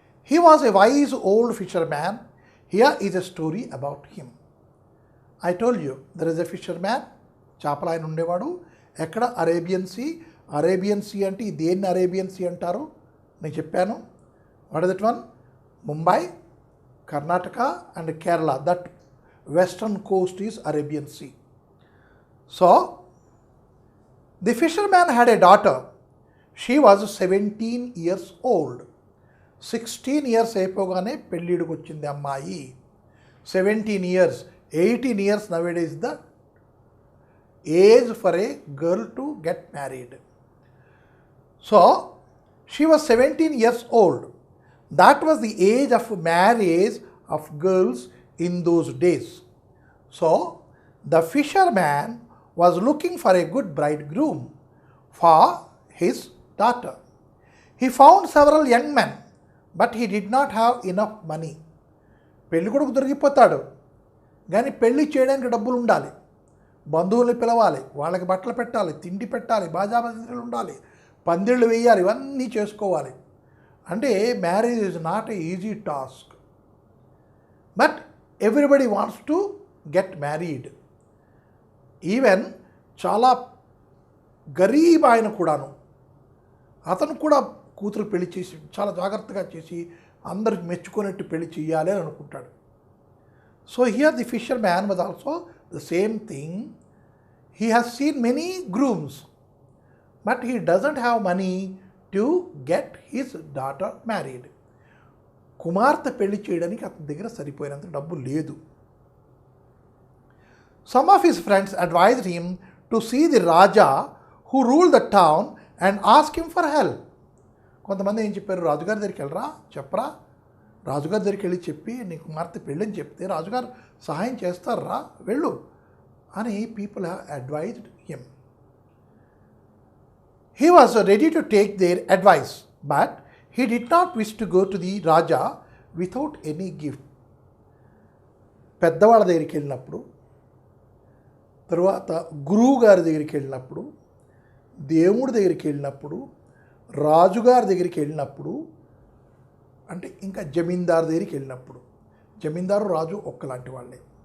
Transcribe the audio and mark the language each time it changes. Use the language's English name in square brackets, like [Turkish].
[English] He was a wise old fisherman. Here is a story about him. I told you there is a fisherman. [Telugu] చేపలు ఆయన ఉండేవాడు. ఎక్కడ? Arabian sea అంటే దేన్ని Arabian sea అంటారు నేను చెప్పాను. [English] What is that one? Mumbai, Karnataka and Kerala, that western coast is Arabian Sea. So, the fisherman had a daughter. She was 17 years old. [Telugu] 16 years అయిపోగానే పెళ్ళిడికి వచ్చింది అమ్మాయి. [English] 17 years, 18 years nowadays the age for a girl to get married. So, she was 17 years old. That was the age of marriage of girls in those days. So, the fisherman was looking for a good bridegroom for his daughter. He found several young men, but he did not have enough money. [Telugu] పెళ్ళి కొడుకు దొరికిపోతాడు, కానీ పెళ్ళి చేయడానికి డబ్బులు ఉండాలి, బంధువుల్ని పిలవాలి, వాళ్ళకి బట్టలు పెట్టాలి, తిండి పెట్టాలి, బాజాబాజీలు ఉండాలి, పందిళ్ళు వేయాలి, ఇవన్నీ చేసుకోవాలి. [English] అంటే marriage is not a easy task. But everybody wants to get married. [Telugu] Even చాలా గరీబ్ ఆయన కూడాను, అతను కూడా కూతురు పెళ్లి చేసి చాలా జాగ్రత్తగా చేసి అందరికి మెచ్చుకునేట్టు పెళ్లి చేయాలి అని అనుకుంటాడు. [English] So here the fisherman was also the same thing. He has seen many grooms, but he doesn't have money to get his daughter married. [Telugu] కుమార్తె పెళ్లి చేయడానికి అతని దగ్గర సరిపోయినంత డబ్బు లేదు. [English] Some of his friends advised him to see the Raja who ruled the town and ask him for help. [Telugu] కొంతమంది ఏం చెప్పారు? రాజుగారి దగ్గరికి వెళ్ళరా, చెప్పరా, రాజుగారి దగ్గరికి వెళ్ళి చెప్పి నీ కుమార్తె పెళ్ళని చెప్తే రాజుగారు సహాయం చేస్తారా, వెళ్ళు అని [English] People have advised him. He was ready to take their advice, but he did not wish to go to the Raja without any gift. [Telugu] పెద్దవాళ్ళ దగ్గరికి వెళ్ళినప్పుడు, తరువాత గురువు గారి దగ్గరికి వెళ్ళినప్పుడు, దేవుడి దగ్గరికి వెళ్ళినప్పుడు, రాజుగారి దగ్గరికి వెళ్ళినప్పుడు, అంటే ఇంకా జమీందారు దగ్గరికి వెళ్ళినప్పుడు, జమీందారు రాజు ఒక్కలాంటి వాళ్ళే.